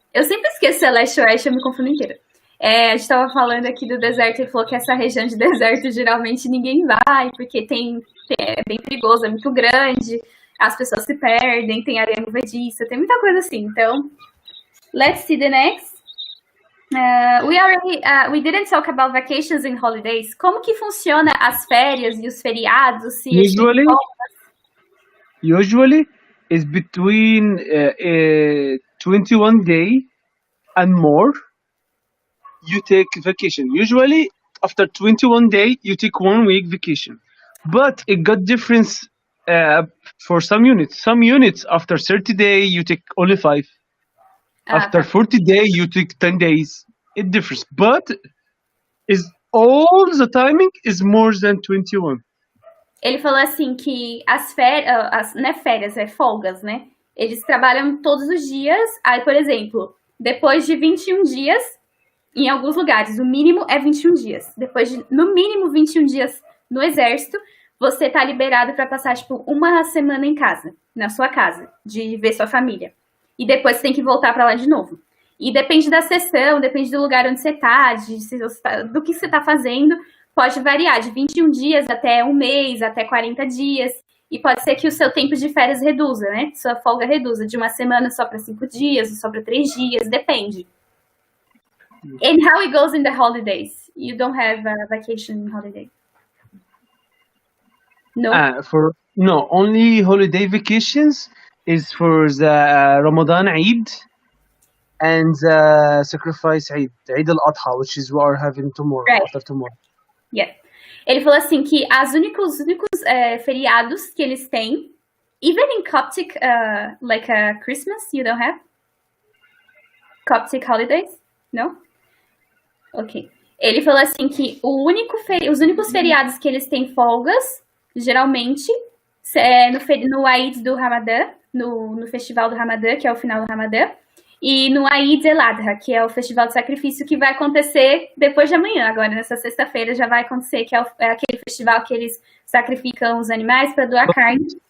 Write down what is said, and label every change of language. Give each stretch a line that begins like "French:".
Portuguese: Eu sempre esqueço se é leste ou oeste, eu me confundo inteira. A gente tava falando aqui do deserto e falou que essa região de deserto geralmente ninguém vai, porque é bem perigoso, é muito grande, as pessoas se perdem, tem areia movediça, tem muita coisa assim.
English: Então, let's see the next. We didn't talk about vacations and holidays.
Portuguese: Como que funciona as férias e os feriados?
English: Usually is between 21 day and more. You take vacation. Usually after 21 day, you take 1 week vacation. But it got difference for some units. Some units after 30 day, you take only 5. After 40 days, you take 10 days. It differs, but is all the timing is more than 21.
Portuguese: Ele falou assim que as férias, não é férias, é folgas, né? Eles trabalham todos os dias. Aí, por exemplo, depois de 21 dias, em alguns lugares, o mínimo é 21 dias. Depois de, no mínimo, 21 dias no exército, você tá liberado para passar, tipo, 1 semana em casa, na sua casa, de ver sua família. E depois você tem que voltar para lá de novo. E depende da sessão, depende do lugar onde você tá, do que você tá fazendo, pode variar de 21 dias até 1 mês, até 40 dias. E pode ser que o seu tempo de férias reduza, né? Sua folga reduza de 1 semana só para 5 dias, ou só para 3 dias, depende.
English: And how it goes in the holidays? You don't have a vacation holiday? No? No, only holiday vacations is for the Ramadan Eid and the sacrifice Eid al-Adha, which is what we're having tomorrow, right. After tomorrow. Yeah.
Portuguese: Ele falou assim que os únicos feriados que eles têm,
English: even in Coptic, like Christmas, you don't have? Coptic holidays? No? Ok.
Portuguese: Ele falou assim que os únicos feriados que eles têm folgas, geralmente, é no Eid do Ramadã, no festival do Ramadã, que é o final do Ramadã, e no Eid el-Adha, que é o festival de sacrifício que vai acontecer depois de amanhã, agora nessa sexta-feira já vai acontecer, que é aquele festival que eles sacrificam os animais para doar carne.